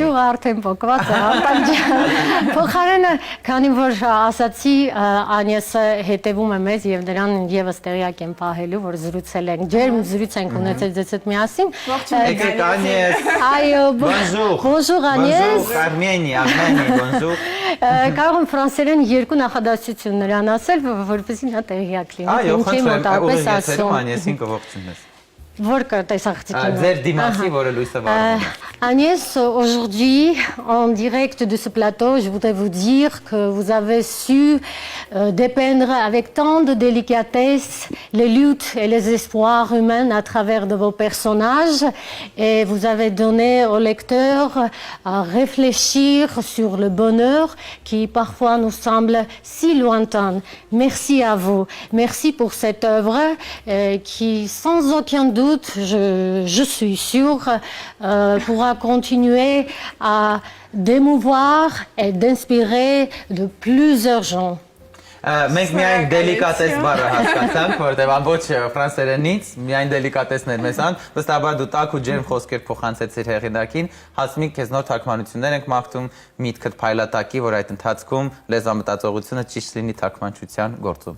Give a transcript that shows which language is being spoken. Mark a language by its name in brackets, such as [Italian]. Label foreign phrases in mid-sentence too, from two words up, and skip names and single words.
[Armenian] Ճյուղը արդեն պոկված է, փոխարենը, քանի որ ասացի Անյեսը հետևում է մեզ եւ նրան եւս տեղյակ եմ պահելու, որ զրուցել ենք, ջերմ զրույց ենք ունեցել ձեզ հետ միասին։ Եկեք Անյես։ Այո, Bonjour Անյես։ Armenie, bonjour։ Կարող եմ ֆրանսերեն երկու նախադասություն նրան ասել, որպեսզի նա տեղյակ լինի։ Այո, մոտավորապես խնդրեմ, ասում։ Անյեսին կողջունես։ [French] Agnès, aujourd'hui, en direct de ce plateau, je voudrais vous dire que vous avez su dépeindre avec tant de délicatesse les luttes et les espoirs humains à travers de vos personnages et vous avez donné aux lecteurs à réfléchir sur le bonheur qui parfois nous semble si lointain. Merci à vous. Merci pour cette œuvre qui, sans aucun doute, je suis sûre, pourra continuer à d'émouvoir et d'inspirer de plusieurs gens. [Armenian] Մենք միայն դելիկատես բառը հասկացանք, որտեղ ամբողջ ֆրանսերենից միայն դելիկատեսն էր մեզ ան, վստահաբար դու տաք ու ջերմ խոսքեր փոխանցեցիր հեղինակին, Հասմիկ, քեզ նոր թարգմանություններ ենք մաղթում, միտքդ փայլատակի, որ այդ ընթացքում լեզվամտածողությունը ճիշտ լինի թարգմանչության գործում։